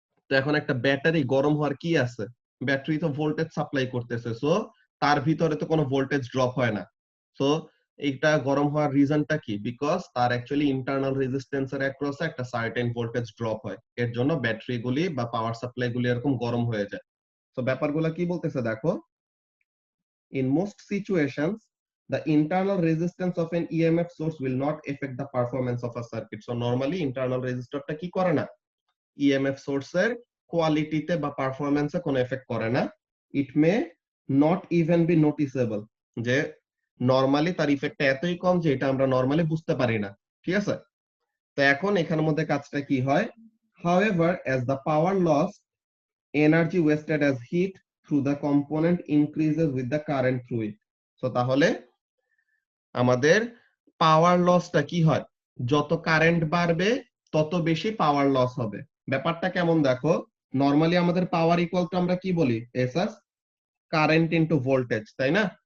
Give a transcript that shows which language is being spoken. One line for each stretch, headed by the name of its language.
Bangla: তো এখন একটা ব্যাটারি গরম হওয়ার কি আছে, ব্যাটারি তো ভোল্টেজ সাপ্লাই করতেছে, সো তার ভিতরে তো কোনো ভোল্টেজ ড্রপ হয় না। সো এইটা গরম হওয়ার রিজনটা কি, বিকজ তার অ্যাকচুয়ালি ইন্টারনাল রেজিস্ট্যান্সের অ্যাক্রসে একটা সার্টেন ভোল্টেজ ড্রপ হয়, এর জন্য ব্যাটারি গুলি বা পাওয়ার সাপ্লাই গুলি এরকম গরম হয়ে যায়। তো ব্যাপারগুলো কি বলতেছে দেখো,
English: in most situations the internal resistance of an EMF source will not affect the performance of a circuit। so normally
Bangla: internal resistorটা কি করে না, ইএমএফ সোর্সের কোয়ালিটিতে বা পারফরম্যান্সে কোনো এফেক্ট করে না।
English: it may not even be noticeable,
Bangla: যে নরমালি তার ইফেক্টটা এতই কম যে এটা আমরা নরমালি বুঝতে পারি না। ঠিক আছে, তো এখন এখানের মধ্যে কাজটা কি হয়,
English: however as the power loss, energy wasted as heat through the component increases with the current through it।
Bangla: so তাহলে আমাদের পাওয়ার লসটা কি হয়, যত কারেন্ট বাড়বে তত বেশি পাওয়ার লস হবে। ব্যাপারটা কেমন দেখো, নরমালি আমাদের পাওয়ার ইকুয়াল টু আমরা কি বলি, এসএস কারেন্ট ইনটু ভোল্টেজ, তাই না?